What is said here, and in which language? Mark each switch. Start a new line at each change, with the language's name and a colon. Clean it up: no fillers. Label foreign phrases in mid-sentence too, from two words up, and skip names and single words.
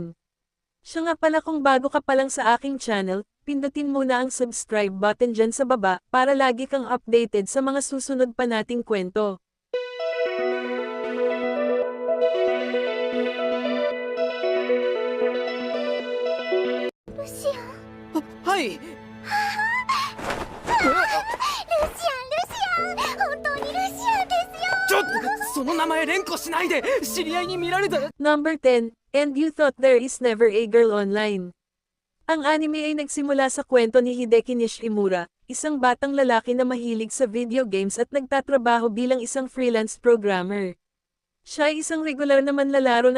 Filipino: Siya nga pala, kung bago ka pa lang sa aking channel, pindutin muna ang
English: subscribe button
Filipino: dyan sa baba para lagi kang updated sa mga susunod pa nating kwento. Lucian?
Japanese: はい。ルシアン、本当にルシアンですよ。ちょっとその名前連呼しないで、知り合いに見られたら。
English: Number 10, And You Thought There Is Never a Girl Online.
Filipino: Ang anime ay nagsimula sa kwento ni Hideki Nishimura, isang batang lalaki na mahilig sa
English: video games
Filipino: at nagtatrabaho bilang isang
English: freelance programmer.
Filipino: Siya ay isang regular na manlalaro ng